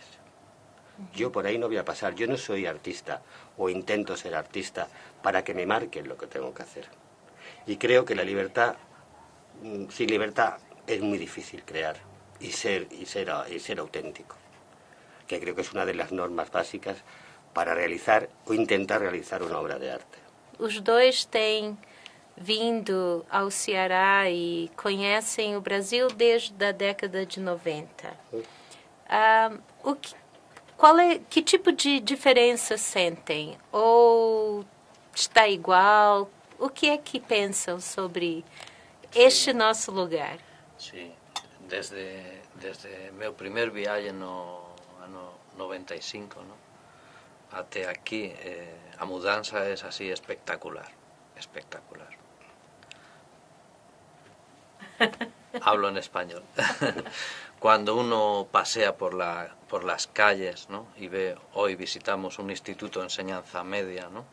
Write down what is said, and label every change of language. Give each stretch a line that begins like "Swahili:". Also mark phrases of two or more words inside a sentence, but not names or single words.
Spanish: Yo por ahí no voy a pasar, yo no soy artista o intento ser artista para que me marquen lo que tengo que hacer. Y creo que la libertad, sin libertad es muy difícil crear y ser auténtico, que creo que es una de las normas básicas para realizar o intentar realizar una obra de arte.
Portuguese: Os dois têm vindo ao Ceará e conhecem o Brasil desde a década de 90. Que tipo de diferença sentem? Ou está igual? O que é que pensam sobre este nosso lugar?
Spanish: Sí, desde meu primer viaje
Portuguese: no ano
Spanish: 95, ¿no? Até aquí, a mudanza es así espectacular, espectacular. Hablo en español. Cuando uno pasea por las calles, ¿no? Y ve, hoy visitamos un instituto de enseñanza media, ¿no?